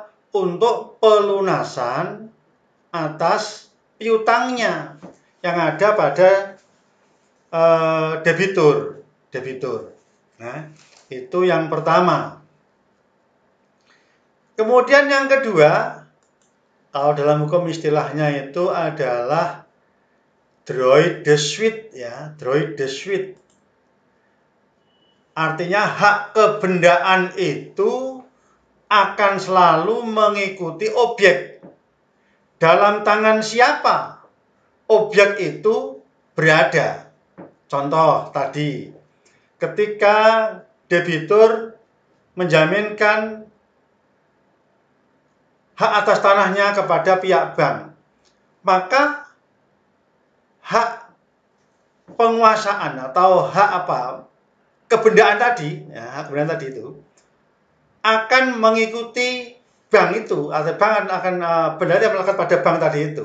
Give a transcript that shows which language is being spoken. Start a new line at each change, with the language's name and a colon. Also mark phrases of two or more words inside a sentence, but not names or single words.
Indonesian: Untuk pelunasan atas piutangnya yang ada pada debitur. Nah, itu yang pertama. Kemudian yang kedua, kalau dalam hukum istilahnya itu adalah
French: droit de suite
Indonesian: ya,
French: droit de suite.
Indonesian: Artinya hak kebendaan itu akan selalu mengikuti objek. Dalam tangan siapa objek itu berada. Contoh tadi, ketika debitur menjaminkan hak atas tanahnya kepada pihak bank, maka hak penguasaan atau hak kebendaan tadi, ya, hak kebendaan tadi itu akan mengikuti bank itu, atau bank akan benda yang melekat pada bank tadi itu.